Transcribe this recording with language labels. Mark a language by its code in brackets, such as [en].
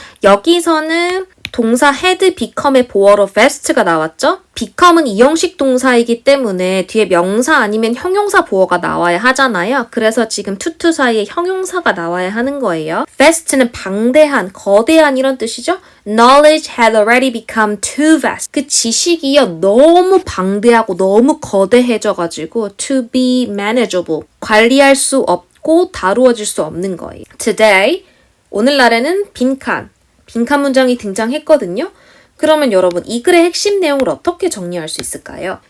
[ko] 여기서는 동사 had become의 보어로 vest가 나왔죠? become은 이형식 동사이기 때문에 뒤에 명사 아니면 형용사 보어가 나와야 하잖아요. 그래서 지금 to 사이에 형용사가 나와야 하는 거예요. vast는 방대한, 거대한 이런 뜻이죠? [en] Knowledge had already become too vast. [ko] 그 지식이요, 너무 방대하고 너무 거대해져가지고 [en] to be manageable. [ko] 관리할 수 없고 다루어질 수 없는 거예요. [en] Today, [ko] 오늘날에는 빈칸 문장이 등장했거든요. 그러면 여러분 이 글의 핵심 내용을 어떻게 정리할 수 있을까요?